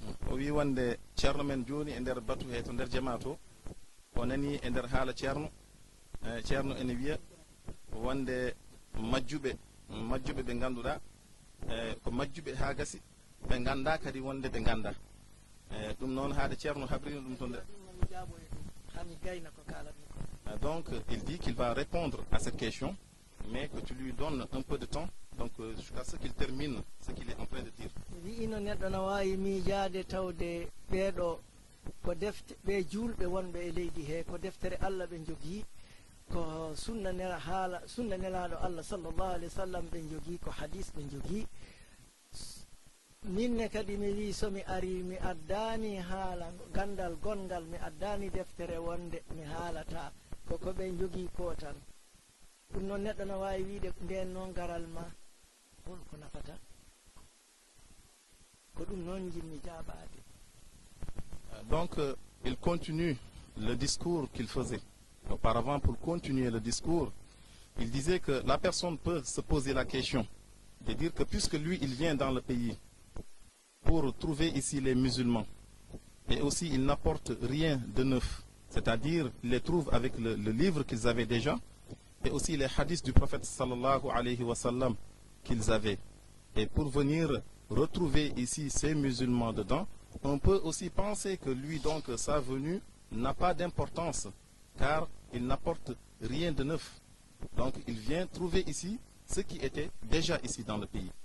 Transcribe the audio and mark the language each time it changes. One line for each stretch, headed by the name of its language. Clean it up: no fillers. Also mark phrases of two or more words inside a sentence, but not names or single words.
Fula: o wi wonde ceerno men joni e nder batu he to nder jama to o nani e nder haala ceerno ceerno ene wiya wonde majjuɓe ɓe ganduɗa ko majjuɓe ha gasi ɓe ganda kadi wonde ɓe ganda ɗum noon haade ceerno habrino ɗum to nder.
French: Donc il dit qu'il va répondre à cette question mais que tu lui donnes un peu de temps donc jusqu'à ce qu'il termine ce qu'il est en train de dire.
Fula: wiino neɗɗo no wawi miijade tawde ɓeeɗo ko defte ɓe julɓe wonɓe e leydi he ko deftere Allah ɓe jogii ko sunna nelaɗo Allah
Arabic: sallllahu alayhi wa sallam
Fula: ɓe jogii ko hadis ɓe jogii minne kadi mi wi somi ari mi addani haala gandal gongal mi addani deftere wonde mi haalata koko ɓe jogii ko tan ɗum noon neɗɗo no wawi wiide nden noon garal ma holko nafata ko ɗum noon jinmi jaabade.
French: Donc il continue le discours qu'il faisait auparavant. Pour continuer le discours, il disait que la personne peut se poser la question de dire que puisque lui il vient dans le pays pour trouver ici les musulmans et aussi il n'apporte rien de neuf, c'est-à-dire il les trouve avec le livre qu'ils avaient déjà et aussi les hadiths du prophète
Arabic: sallallahu alayhi wa sallam
French: qu'ils avaient, et pour venir retrouver ici ces musulmans dedans, on peut aussi penser que lui donc sa venue n'a pas d'importance car il n'apporte rien de neuf, donc il vient trouver ici ce qui était déjà ici dans le pays.